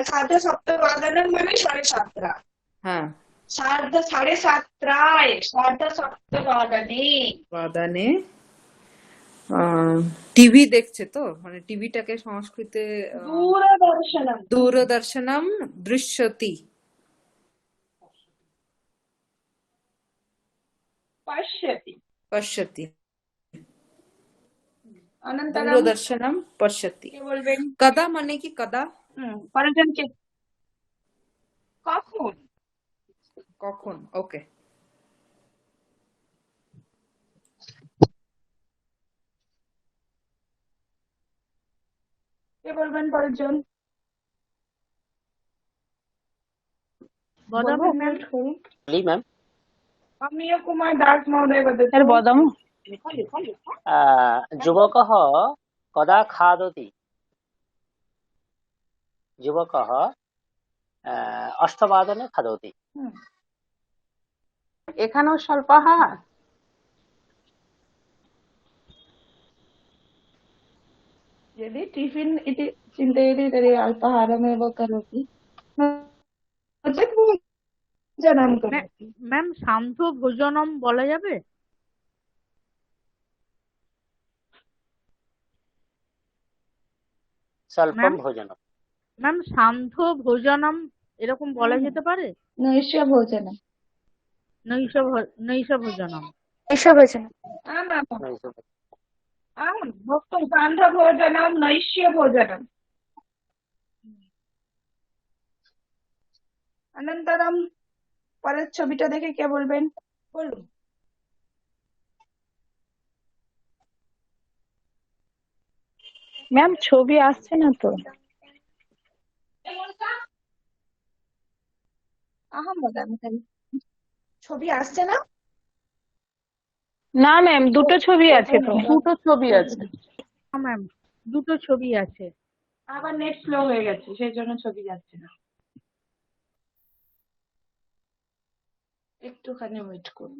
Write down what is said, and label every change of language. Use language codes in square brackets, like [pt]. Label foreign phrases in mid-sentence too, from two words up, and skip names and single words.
[bn] 7:30 মানে 7:30। হ্যাঁ, 7:30 টিভি দেখছে তো, মানে টিভিটাকে সংস্কৃতে [sa] दूरदर्शनं দূরদর্শনম দৃশ্যতি। पश्यति। पश्यति। अनन्तरं दूरदर्शनम पश्यति। [bn] কে বলবেন? [sa] कदा [bn] মানে কী? [sa] कदा [bn] পরেরজন কে? কখন? কখন। ওকে। কে বলবেন পরেরজন? [sa] বদামি ম্যাম। ली मैम। अमीय कुमार दास महोदय वदतु। স্যার বদাম। युवकः कदा खादति? युवकः 8:00 खादति। [bn] एखानेও স্বল্পাহার। [sa] यदि टिफिन इति चिन्तयति तर्हि अल्पाहारमेव करोति नो चेत् भोजनं करोति। [bn] ম্যাম [sa] সান্ধ্য ভোজনম [bn] বলা যাবে? [sa] स्वल्पं भोजनम्। ম্যাম সান্ধ্য ভোজনম এরকম বলা যেতে পারে? नैश भोजनं। নৈশ ভোজনম। ऐशभोजनम्। आम् भोक्तुं सान्ध्यभोजनं नैश्यभोजनम्। [bn] अनन्तरं পরের ছবিটা দেখে কে বলবেন? বলুন। ম্যাম ছবি আসছে না তো। [sa] अहं वदामि खलु [bn] ছবি আসছে না? না ম্যাম দুটো ছবি আছে তো। দুটো ছবি আছে। হ্যাঁ ম্যাম দুটো ছবি আছে। আবার নেট স্লো হয়ে গেছে সেই জন্য ছবি যাচ্ছে না। একটুখানি ওয়েট করুন।